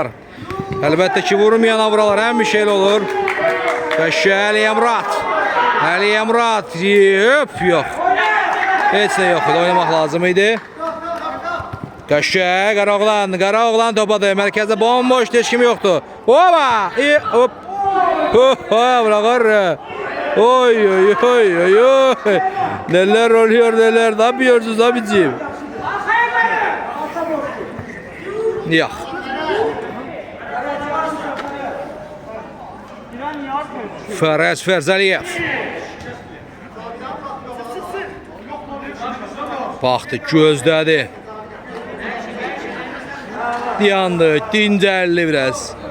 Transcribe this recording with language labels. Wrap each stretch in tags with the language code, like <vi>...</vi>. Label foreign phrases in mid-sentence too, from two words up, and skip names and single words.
<az>Əlbəttə ki, vurmayana vuralar. Həmişə elə olur. Qəşə Əliyə Murad. Əliyə Murad. Hop, yox. Heç nə yox idi. Oynamaq lazım idi. Qəşə Qaraoğlan topadı. Mərkəzdə bomboş, heç kim yoxdur. Oba!</az> <tr>Hop. Bırakır. Oy. Neler oluyor neler. Ne yapıyorsunuz abicim? Yok.</tr> <az>Farac Farzaliyev. Baxdı, gözlədi. Yandı, dincəldi biraz.</az>